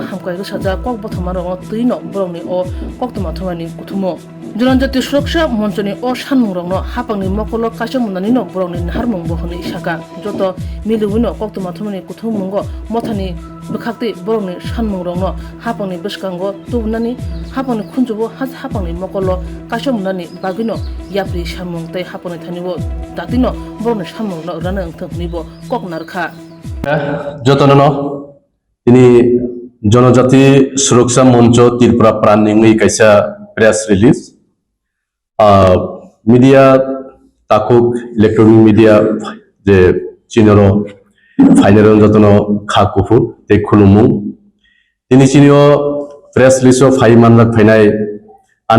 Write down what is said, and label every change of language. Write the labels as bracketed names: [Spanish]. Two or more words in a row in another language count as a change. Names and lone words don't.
[Kok Borok] हामकाइरक साजा ककबथमारो तैनो बरंनि अ कक्तमाथमानि कुथुमो जनजाति सुरक्षा मञ्चनि अ सानमुंरंनो हापांनि मकल काचमुनानिनो बरंनि नाहारमुंबो हनि सागा जत मिलुविनो कक्तमाथमानि कुथुममुंगो मथानि बखाक्ति बरंनि सानमुंरंनो हापांनि बसकांगो तुबनानि हापांनि खुनजुबो हापांनि मकल काचमुनानि बागिनो याप्रि सामुं तै हापांनि थानिबो दातिनो बरंनि सामुंनो रानो ओंथोंनिबो ककनारखा যতননো তিনি জনজাতি সুরক্ষা মঞ্চ ত্রিপুরা প্রাণী কাইসা [English] press release media [Kok Borok] তাকুক [English] electronic media [Kok Borok] যে চিনর ফাইনাল যতন খা কুফুর তে খুলুমু তিনি চিনিও [English] press release [Kok Borok] ফাই মানলাক ফাইনাই আনি